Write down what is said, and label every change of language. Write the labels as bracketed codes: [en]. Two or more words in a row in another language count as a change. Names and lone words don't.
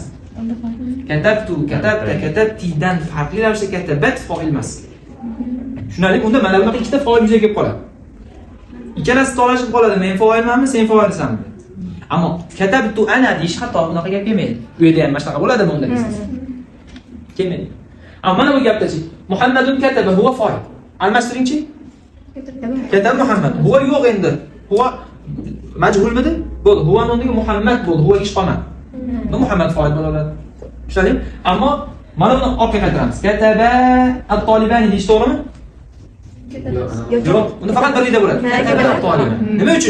[uz] Katabtu, katabta, katabtidan farqli ravishda katabat fa'il emas. Tushunarlimi? Unda mana bunaqa ikkita fa'il yuzaga kelib qoladi. Ikkalasi to'lashib qoladi. Men fa'ilmanmi, sen fa'ilsanmi? Ammo [ar] كتبت أنا [uz] deyish xato, bunaqa gap kelmaydi. Bu yerda ham boshqa bo'ladimi unda desangiz? Kelmaydi. Ammo mana bu gapdachi, [ar] محمدٌ كتب هو فاعل. Almashtiringchi? كتب محمد. [uz] Huwa yo'q endi. Huwa majhulmidi? Bo'ldi. Huwa o'rniga Muhammad bo'ldi. Huwa ish qolmadi. Bu Muhammad fa'il bo'laveradi. Tushundingmi? Ammo mana buni orqaga qaytaramiz. [ar] كتب الطالبان [uz] deyish to'g'rimi? Yo'q. Uni faqat birida bo'ladi. [ar] كتب الطالبان. Nima uchun?